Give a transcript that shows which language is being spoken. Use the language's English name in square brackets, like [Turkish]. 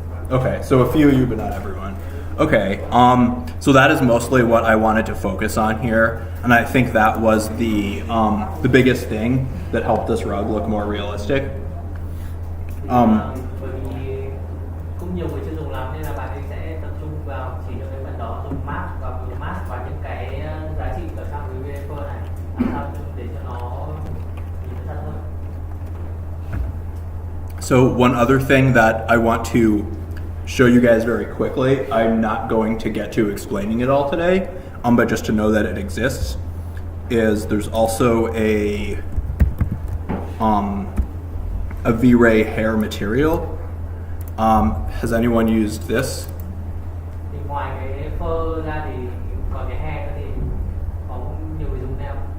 [English] Okay, so a few of you, but not everyone. Okay, so that is mostly what I wanted to focus on here, and I think that was the biggest thing that helped this rug look more realistic. [Vietnamese] Bởi vì cũng nhiều người chưa dùng lắm nên là bạn ấy sẽ tập trung vào chỉ những cái phần đó, dùng mask và những cái giá trị ở trong cái V-Ray Fur này làm sao để cho nó nhìn nó thật hơn. [English] So one other thing that I want to show you guys very quickly, I'm not going to get to explaining it all today, but just to know that it exists, is there's also a V-Ray hair material. Has anyone used this? [Vietnamese] Thì ngoài cái fur ra thì còn cái hair nữa thì có nhiều người dùng nào?